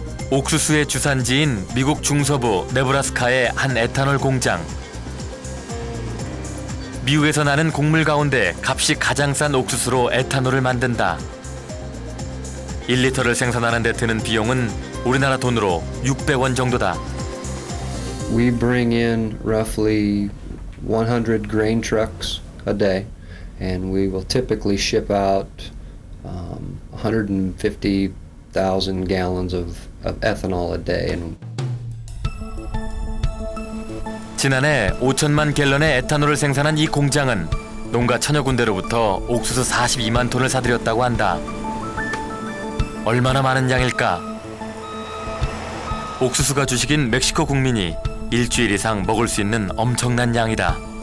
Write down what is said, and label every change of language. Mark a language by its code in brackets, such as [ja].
[ko] 옥수수의 주산지인 미국 중서부 네브라스카의 한 에탄올 공장. 미국에서 나는 곡물 가운데 값이 가장 싼 옥수수로 에탄올을 만든다. 1리터를 생산하는 데 드는 비용은 우리나라 돈으로 600원 정도다. [en] We bring in roughly 100 grain trucks a day, and we will typically ship out 150,000 gallons of ethanol a day. [ko] 지난해 5천만 갤런의 에탄올을 생산한 이 공장은 농가 천여 군데로부터 옥수수 42만 톤을 사들였다고 한다. 얼마나 많은 양일까? 옥수수가 주식인 멕시코 국민이 일주일 이상 먹을 수 있는 엄청난 양이다.